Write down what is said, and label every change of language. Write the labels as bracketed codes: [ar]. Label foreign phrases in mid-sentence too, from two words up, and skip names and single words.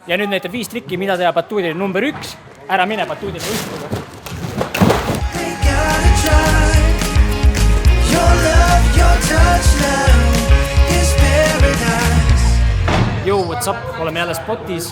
[et] ja nüüd näitab 5 trikki, mida teha batuudil number 1. Ära mine batuudil võistluga. [en] Yo, what's up? [et] Oleme jälle spotis.